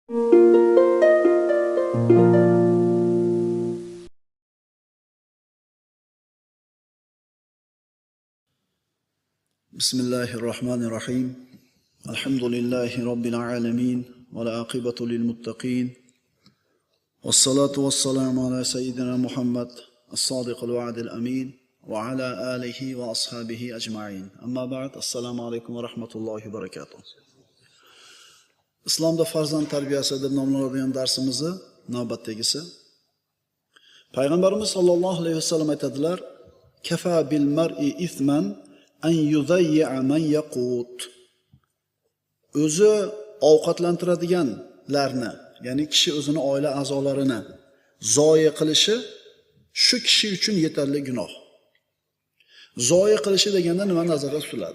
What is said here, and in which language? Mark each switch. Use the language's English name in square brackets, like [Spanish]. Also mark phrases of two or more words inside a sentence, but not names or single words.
[Arabic] بسم الله الرحمن الرحيم. الحمد لله رب العالمين. والعاقبة للمتقين. والصلاة والسلام على سيدنا محمد الصادق الوعد الأمين. وعلى آله وأصحابه أجمعين. أما بعد. السلام عليكم ورحمة الله وبركاته. [Uzbek] Islomda farzand tarbiyasi deb nomlanadigan darsimizni navbatdagisi. Payg'ambarimiz [Arabic] صلى الله عليه وسلم [Uzbek] aytadilar: [Arabic] "كفى بالمرء إثما أن يضيع من يقوت." [Uzbek] O'zi ovqatlantiradiganlarni, ya'ni kishi o'zini oila a'zolarini zoya qilishi shu kishi uchun yetarli gunoh. Zoya qilishi deganda nima nazarda tutiladi?